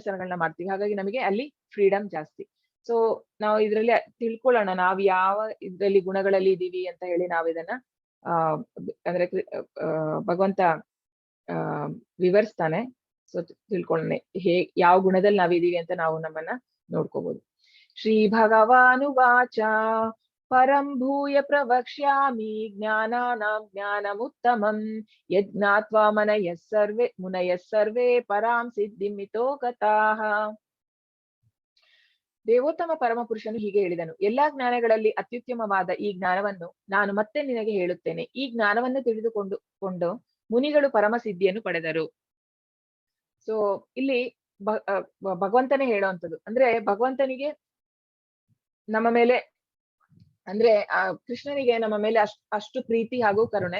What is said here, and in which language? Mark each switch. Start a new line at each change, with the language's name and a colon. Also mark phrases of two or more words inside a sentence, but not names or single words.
Kannada: ಹಾಗಾಗಿ ನಮಗೆ ಅಲ್ಲಿ ಫ್ರೀಡಮ್ ಜಾಸ್ತಿ. ಸೊ ನಾವು ಇದ್ರಲ್ಲಿ ತಿಳ್ಕೊಳ್ಳೋಣ ನಾವ್ ಯಾವ ಇದ್ರಲ್ಲಿ ಗುಣಗಳಲ್ಲಿ ಇದೀವಿ ಅಂತ ಹೇಳಿ ನಾವ್ ಇದನ್ನ ಅಂದ್ರೆ ಭಗವಂತ ವಿವರಿಸ್ತಾನೆ. ಸೊ ತಿಳ್ಕೊಳ್ಳೋಣ ಯಾವ ಗುಣದಲ್ಲಿ ನಾವಿದೀವಿ ಅಂತ ನಾವು ನಮ್ಮನ್ನ ನೋಡ್ಕೋಬಹುದು.
Sanskrit: ಶ್ರೀ ಭಗವಾನುವಾಚ ಪರಂ ಭೂಯ ಪ್ರವಕ್ಷ್ಯಾಮಿ ಜ್ಞಾನಾನಾಂ ಜ್ಞಾನಮುತ್ತಮಂ ಯಜ್ಞಾತ್ವಾ ಮುನಯಃ ಸರ್ವೇ ಪರಾಂ ಸಿದ್ಧಿಮಿತೋ ಗತಾಃ.
Kannada: ದೇವೋತ್ತಮ ಪರಮಪುರುಷನು ಹೀಗೆ ಹೇಳಿದನು, ಎಲ್ಲಾ ಜ್ಞಾನಗಳಲ್ಲಿ ಅತ್ಯುತ್ತಮವಾದ ಈ ಜ್ಞಾನವನ್ನು ನಾನು ಮತ್ತೆ ನಿನಗೆ ಹೇಳುತ್ತೇನೆ. ಈ ಜ್ಞಾನವನ್ನು ತಿಳಿದುಕೊಂಡು ಮುನಿಗಳು ಪರಮಸಿದ್ಧಿಯನ್ನು ಪಡೆದರು. ಸೊ ಇಲ್ಲಿ ಭಗವಂತನೇ ಹೇಳುವಂಥದ್ದು, ಅಂದ್ರೆ ಭಗವಂತನಿಗೆ ನಮ್ಮ ಮೇಲೆ ಅಂದ್ರೆ ಕೃಷ್ಣನಿಗೆ ನಮ್ಮ ಮೇಲೆ ಅಷ್ಟು ಪ್ರೀತಿ ಹಾಗೂ ಕರುಣೆ.